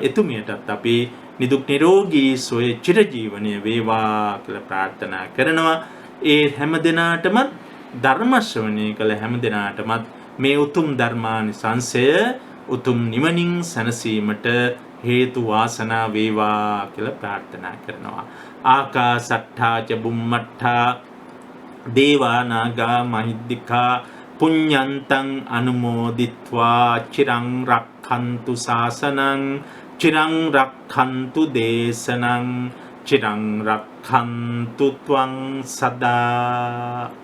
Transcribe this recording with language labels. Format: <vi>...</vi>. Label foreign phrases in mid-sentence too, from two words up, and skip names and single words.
<si>එතුමියටත් අපි නිදුක් නිරෝගී සුවය චිරජීවනය වේවා කියලා ප්‍රාර්ථනා කරනවා. ඒ හැම දිනාටම ධර්ම ශ්‍රවණය කළ හැම දිනාටම මේ උතුම් ධර්මානිසංසය උතුම් නිවනින් සැනසීමට හේතු වාසනා වේවා කියලා ප්‍රාර්ථනා කරනවා.</si> <pi>ආකාසට්ඨා ච බුම්මට්ඨා දේවා නාග මහිද්దికා පුඤ්ඤන්තං අනුමෝදිත්වා චිරං රක්ඛන්තු ශාසනං චිරං රක්ඛන්තු දේශනං චිරං රක්ඛන්තු ත්වං සදා</pi>